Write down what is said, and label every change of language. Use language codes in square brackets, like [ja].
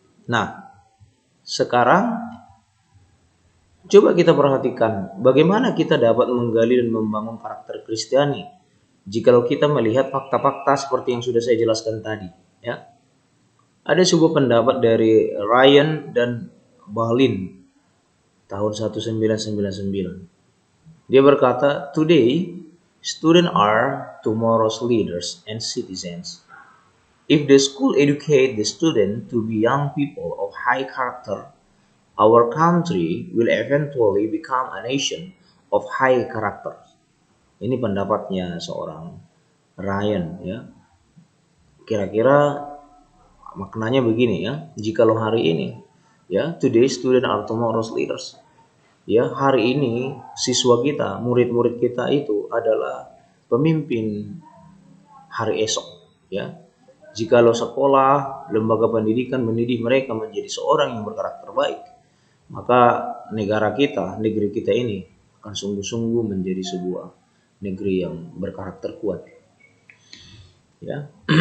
[id] Nah, sekarang coba kita perhatikan bagaimana kita dapat menggali dan membangun karakter Kristiani jikalau kita melihat fakta-fakta seperti yang sudah saya jelaskan tadi, ya. Ada sebuah pendapat dari Ryan dan Balin tahun 1999. Dia berkata, [en] "Today, students are tomorrow's leaders and citizens. If the school educate the student to be young people of high character, our country will eventually become a nation of high character." [id] Ini pendapatnya seorang Ryan, ya. Kira-kira maknanya begini, ya. Jikalau hari ini, ya, [en] today student are tomorrow's leaders. [id] Ya, hari ini siswa kita, murid-murid kita itu adalah pemimpin hari esok, ya. Jikalau sekolah, lembaga pendidikan mendidik mereka menjadi seorang yang berkarakter baik, maka negeri kita ini akan sungguh-sungguh menjadi sebuah negeri yang berkarakter kuat. Ya.